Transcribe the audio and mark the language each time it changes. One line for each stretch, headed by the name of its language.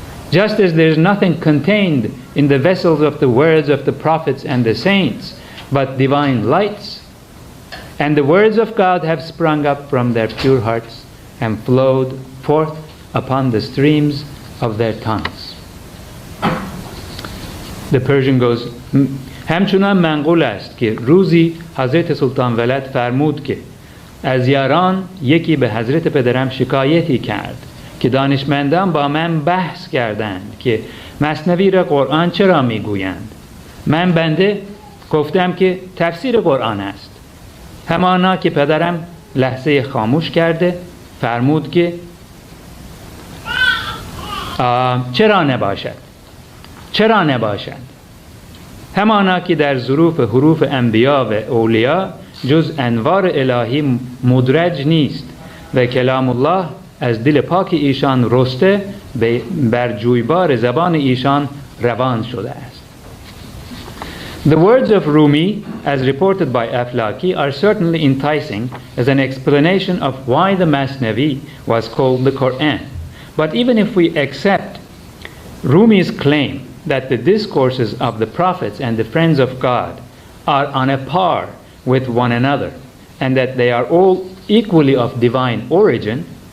English: Just as there is nothing contained in the vessels of the words of the prophets and the saints, but divine lights, and the words of God have sprung up from their pure hearts and flowed forth upon the streams of their tongues.'" The Persian goes,
Persian: همچنان منقول است که روزی حضرت سلطان ولد فرمود که از یاران یکی به حضرت پدرم شکایتی کرد که دانشمندان با من بحث کردند که مثنوی را قرآن چرا میگویند. من بنده گفتم که تفسیر قرآن است. همانا که پدرم لحظه خاموش کرده فرمود که چرا نباشد؟ چرا نباشد؟ همانا که در ظروف حروف انبیا و اولیا جز انوار الهی مدرج نیست و کلام الله از دل پاک ایشان رسته بر جویبار زبان ایشان روان شده است.
English: The words of Rumi, as reported by Aflaqi, are certainly enticing as an explanation of why the Masnavi was called the Qur'an. But even if we accept Rumi's claim that the discourses of the prophets and the friends of God are on a par with one another, and that they are all equally of divine origin,